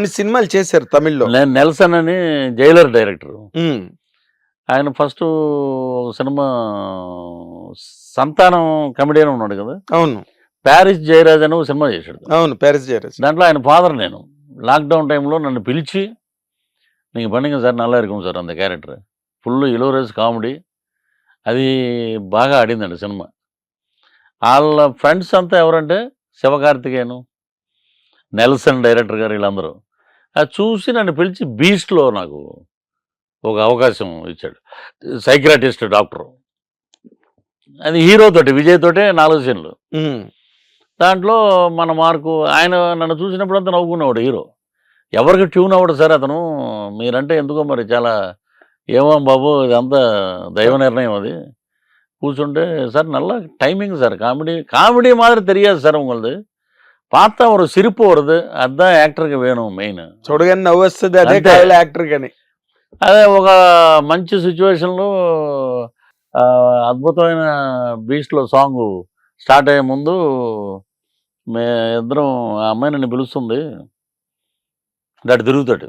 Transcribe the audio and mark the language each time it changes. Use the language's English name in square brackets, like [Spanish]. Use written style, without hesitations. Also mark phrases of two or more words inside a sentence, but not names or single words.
[Telugu] కొన్ని సినిమాలు చేశారు తమిళ్‌లో. నేను 'నెల్సన్' అని జైలర్ డైరెక్టరు. హ్మ్. ఆయన ఫస్టు ఒక సినిమా 'సంతానం' కమెడియన్ ఉన్నాడు కదా! అవును. 'ప్యారిస్ జయరాజ్' అని ఒక సినిమా చేశాడు. అవును. 'ప్యారిస్ జయరాజ్.' దాంట్లో ఆయన ఫాదర్ నేను. [English] lockdown timelo [Telugu] నన్ను పిలిచి, [Tamil] "நீங்க பண்ணுங்க சார் நல்லா இருக்கும் சார் அந்த క్యారెక్టర్." [English] full hilarious comedy. [Telugu] అది బాగా ఆడిందండి సినిమా. ఆళ్ళ ఫ్రెండ్స్ అంతా ఎవరంటే శివకార్తికేయను, నెల్సన్ డైరెక్టర్ గారు వీళ్ళందరూ. అది చూసి నన్ను పిలిచి 'బీస్ట్‌లో' నాకు ఒక అవకాశం ఇచ్చాడు. [English] psychiatrist doctor. [Telugu] అది హీరో తోటి విజయ్ తోటే 4 సీన్‌లు. హ్మ్. దాంట్లో మన మార్కు ఆయన నన్ను చూసినప్పుడంతా నవ్వుకునేవాడు హీరో. ఎవరికి ట్యూన్ అవ్వడు సార్ అతను. మీరంటే ఎందుకో మరి చాలా ఏమో బాబు ఇదంతా దైవ నిర్ణయం అది. కూర్చుంటే సార్ [Tamil] நல்லா டைமிங் சார் காமெடி காமெடி மாதிரி தெரியாது சார் உங்களுது. பார்த்தா ஒரு சிரிப்பு வருது. அதான் ஆக்டர்கி வேணும் மெயின். [Telugu] చూడగానే నవ్వొస్తది అదే అంతే. కావాలి యాక్టర్ గాని. అదే ఒక మంచి సిట్యుయేషన్‌లో అద్భుతమైన 'బీస్ట్‌లో' [English] song start [Telugu] అయ్యే ముందు మే ఇద్దరం ఆ అమ్మాయి నన్ను పిలుస్తుంది. అటు తిరుగుతాడు.